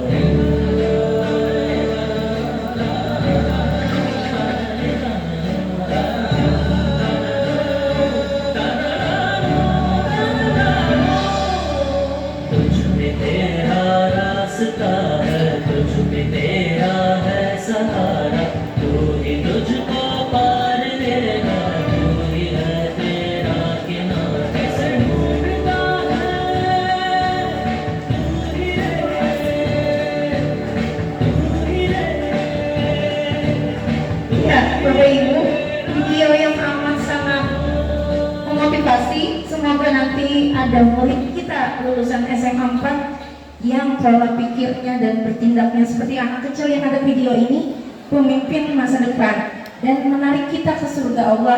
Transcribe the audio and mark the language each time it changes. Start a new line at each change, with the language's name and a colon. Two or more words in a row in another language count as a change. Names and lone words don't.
Hindi: तुझ में तेरा रास्ता है, तुझ में तेरा है सहारा, तू ही तुझको पार लेगा, तू ही है तेरा किनारा। कैसे ढूंढता है तू ही रे।
Indonesian: Ya, Bapak Ibu, video yang amat sangat memotivasi. Semoga nanti ada murid kita lulusan SMA 4 yang pola pikirnya dan bertindaknya seperti anak kecil yang ada video ini, pemimpin masa depan dan menarik kita ke surga Allah.